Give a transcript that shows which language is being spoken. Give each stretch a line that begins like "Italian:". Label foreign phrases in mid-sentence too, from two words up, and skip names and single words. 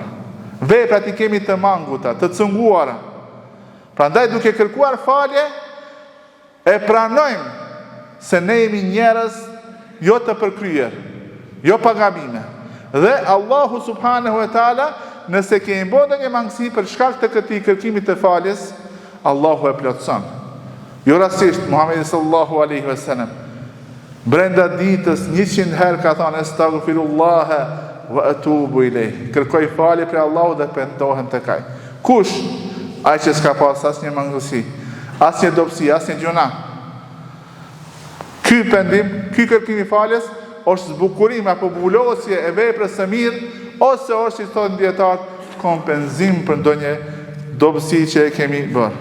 Albanian: Veprat i kemi të manguta, të cënguara. Prandaj duke kërkuar falje, e pranojmë se ne jemi njerëz jo të përkryer, jo pa gabime. Dhe Allahu
Arabic: سبحانه وتعالى,
Albanian: nëse kemi bërë ndonjë mangësi për shkak të këtij kërkimit të faljes, Allahu e plotëson. Jo rastisht Muhamedi
Arabic: صلى الله عليه وسلم
Albanian: brenda ditës 100 herë ka thënë
Arabic: أستغفر الله وأتوب إليه.
Albanian: Kërkoj falje për Allahut dhe pendohem tek ai. Kush? Ai që s'ka pas asnjë mangësi, asnjë dobësi, asnjë gjuna. Ky pendim, ky kërkim i faljes është zbukurim apo mbulosje e veprës së mirë, ose është, si thonë dietar, kompenzim për ndonjë dobësi që e kemi bërë.